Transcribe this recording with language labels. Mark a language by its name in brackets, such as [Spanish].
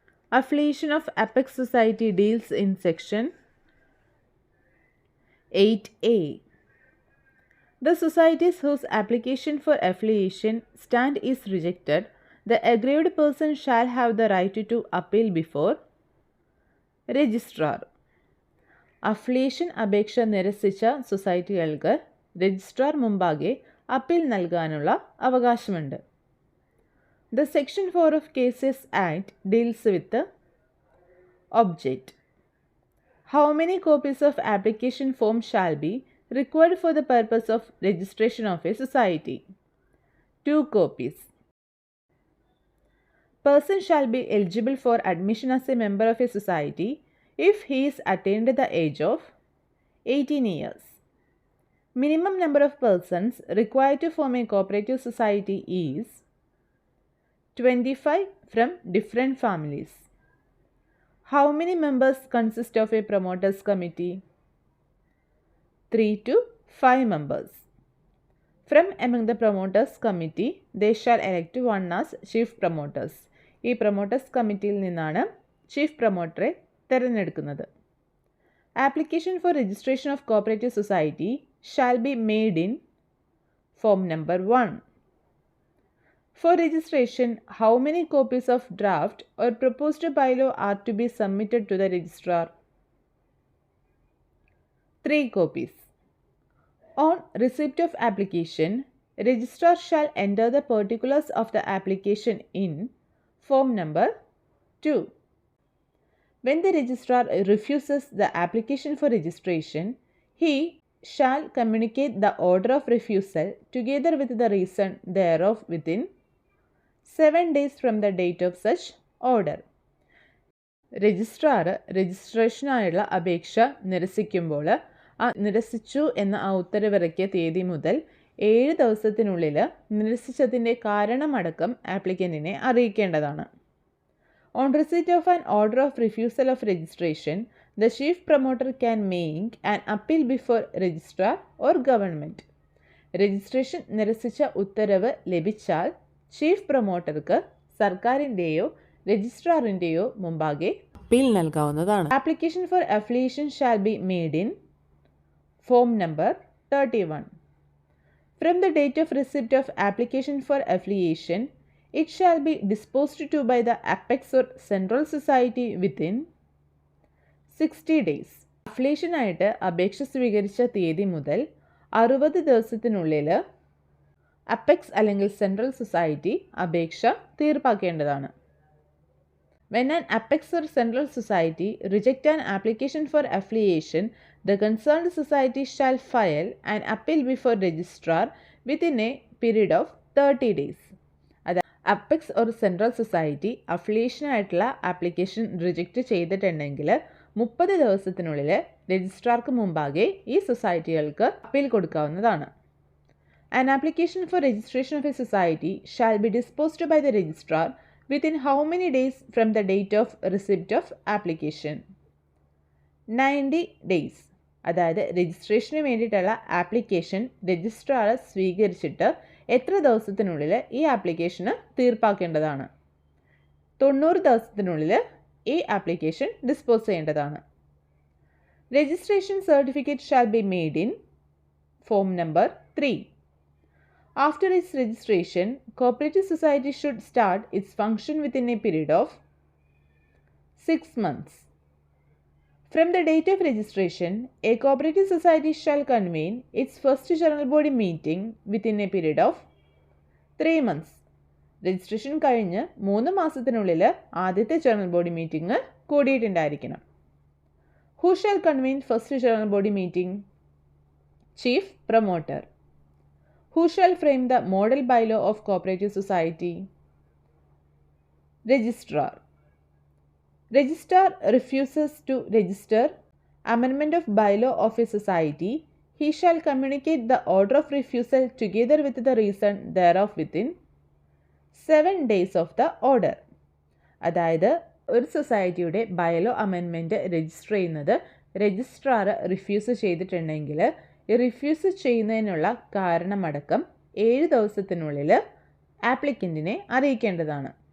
[English] Affiliation of Apex Society deals in section 8A. The societies whose application for affiliation stand is rejected, the aggrieved person shall have the right to appeal before registrar. [Malayalam] Affiliation അപേക്ഷ നിരസിച്ച സൊസൈറ്റികൾക്ക് registrar മുമ്പാകെ appeal നൽകാനുള്ള അവകാശമുണ്ട്. [English] The section 4 of KCS Act deals with the object. How many copies of application form shall be required for the purpose of registration of a society? 2 copies. Person shall be eligible for admission as a member of a society if he is attained the age of 18 years. Minimum number of persons required to form a cooperative society is 25 from different families. How many members consist of a promoters committee? 3 to 5 members. From among the promoters committee, they shall elect one as chief promoters. [Malayalam] ഈ promoters കമ്മിറ്റിയിൽ നിന്നാണ് chief പ്രൊമോട്ടറെ തിരഞ്ഞെടുക്കുന്നത്. [English] Application for registration of cooperative society shall be made in form number 1. For registration, how many copies of draft or proposed bylaw are to be submitted to the registrar? 3 copies. On receipt of application, registrar shall enter the particulars of the application in form number 2. When the registrar refuses the application for registration, he shall communicate the order of refusal together with the reason thereof within 7 days from the date of such order. [Malayalam] Registrar രജിസ്ട്രേഷനായുള്ള അപേക്ഷ നിരസിക്കുമ്പോൾ നിരസിച്ചു എന്ന ഉത്തരവിറക്കിയ തീയതി മുതൽ 7 ദിവസത്തിനുള്ളിൽ നിരസിച്ചതിൻ്റെ കാരണമടക്കം ആപ്ലിക്കൻറ്റിനെ അറിയിക്കേണ്ടതാണ്. [English] On receipt of an order of refusal of registration, the chief promoter can make an appeal before registrar or government. [Malayalam] Registration നിരസിച്ച ഉത്തരവ് ലഭിച്ചാൽ chief പ്രൊമോട്ടർക്ക് സർക്കാരിൻ്റെയോ രജിസ്ട്രാറിൻ്റെയോ മുമ്പാകെ അപ്പീൽ നൽകാവുന്നതാണ്. [English] Application for affiliation shall be made in form number 31. From the date of receipt of application for affiliation, it shall be disposed to by the Apex or Central Society within 60 days. [Malayalam] അഫിലിയേഷനായിട്ട് അപേക്ഷ സ്വീകരിച്ച തീയതി മുതൽ 60 ദിവസത്തിനുള്ളിൽ apex അല്ലെങ്കിൽ central society അപേക്ഷ തീർപ്പാക്കേണ്ടതാണ്. [English] When an Apex or Central Society reject an application for affiliation, the concerned society shall file an appeal before registrar within a period of 30 days. [Malayalam] Apex or central society അഫിലിയേഷനായിട്ടുള്ള application reject ചെയ്തിട്ടുണ്ടെങ്കിൽ 30 ദിവസത്തിനുള്ളിൽ രജിസ്ട്രാർക്ക് മുമ്പാകെ ഈ സൊസൈറ്റികൾക്ക് appeal കൊടുക്കാവുന്നതാണ്. [English] An application for registration of a society shall be disposed by the registrar within how many days from the date of receipt of application? 90 days. [Malayalam] അതായത് registration വേണ്ടിയിട്ടുള്ള application registrar സ്വീകരിച്ചിട്ട് എത്ര ദിവസത്തിനുള്ളിൽ ഈ ആപ്ലിക്കേഷന് തീർപ്പാക്കേണ്ടതാണ്? 90 ദിവസത്തിനുള്ളിൽ ഈ ആപ്ലിക്കേഷൻ ഡിസ്പോസ് ചെയ്യേണ്ടതാണ്. [English] Registration certificate shall be made in form number 3. After its registration, Cooperative Society should start its function within a period of 6 months. From the date of registration, a Cooperative Society shall convene its first general body meeting within a period of 3 months. [Malayalam] Registration കഴിഞ്ഞ് 3 മാസത്തിനുള്ളിൽ ആദ്യത്തെ general body meeting കൂടിയിട്ടുണ്ടായിരിക്കണം. [English] Who shall convene first general body meeting? Chief Promoter. Who shall frame the model bylaw of Cooperative Society? Registrar. Registrar refuses to register amendment of bylaw of a society. He shall communicate the order of refusal together with the reason thereof within 7 days of the order. [Malayalam] അതായത് ഒരു സൊസൈറ്റിയുടെ bylaw amendment register ചെയ്യുന്നത് registrar refuse ചെയ്തിട്ടുണ്ടെങ്കിൽ ഈ refuse ചെയ്യുന്നതിനുള്ള കാരണമടക്കം 7 ദിവസത്തിനുള്ളിൽ ആപ്ലിക്കൻറ്റിനെ അറിയിക്കേണ്ടതാണ്.